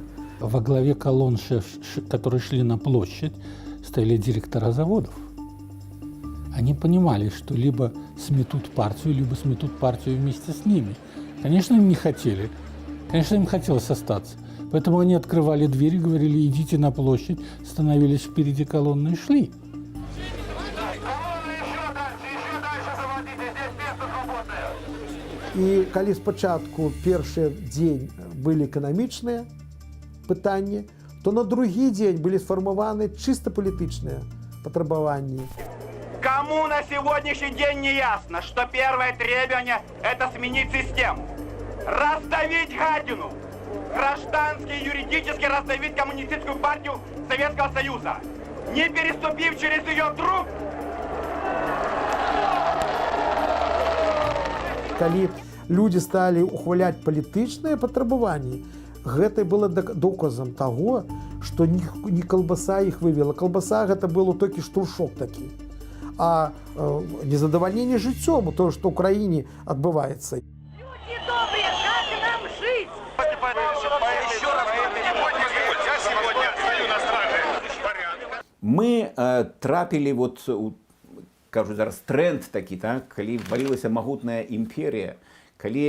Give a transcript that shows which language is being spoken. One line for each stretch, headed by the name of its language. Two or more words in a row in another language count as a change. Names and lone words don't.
Russian: Во главе колонн, которые шли на площадь, стояли директора заводов. Они понимали, что либо сметут партию, либо сметут партию вместе с ними. Конечно, им не хотели. Конечно, им хотелось остаться. Поэтому они открывали двери, говорили: идите на площадь, становились впереди колонны и шли.
Belarusian: І калі спачатку першы дзень былі эканамічныя пытанні, то на другі дзень былі сфармаваны чыста палітычныя патрабаванні.
Russian: Кому на сегодняшний день не ясно, что первое требование – это сменить систему? Раздавить гадину! Граждански и юридически раздавить коммунистическую партию Советского Союза, не переступив через ее труп.
Belarusian: калі
Russian: люди стали
Belarusian: ухваляць палітычныя патрабаванні, гэта было доказам таго, што не калбаса іх вывела. Калбаса гэта было толькі штуршок такі. А незадавальненне жыццём, тое, што ў краіне адбываецца. Мы трапілі вот кажу зараз тренд такі, так, калі валілася магутная імперія, калі